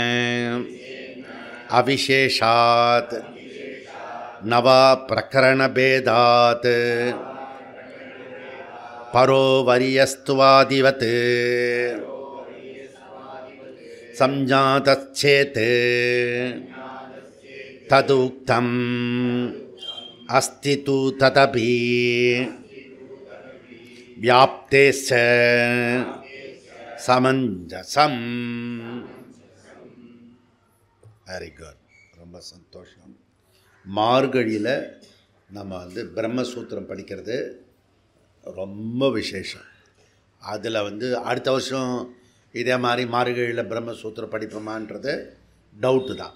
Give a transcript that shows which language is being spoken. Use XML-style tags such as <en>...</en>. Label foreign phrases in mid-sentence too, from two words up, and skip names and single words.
<sa>अविशेषात् नवा प्रकरणभेदात् परो वर्यस्त्वादिवत् संजातश्चेत् तदुक्तम् अस्ति तु तदपि व्याप्तेश्च समञ्जसम्.</sa> <en>very good,</en> <ta>ரொம்ப சந்தோஷம். மார்கழியில் நம்ம பிரம்மசூத்திரம் படிக்கிறது ரொம்ப விசேஷம். அதில் அடுத்த வருஷம் இதே மாதிரி மார்கழியில் பிரம்மசூத்திரம் படிப்போமான்றது டவுட்டு தான்.</ta>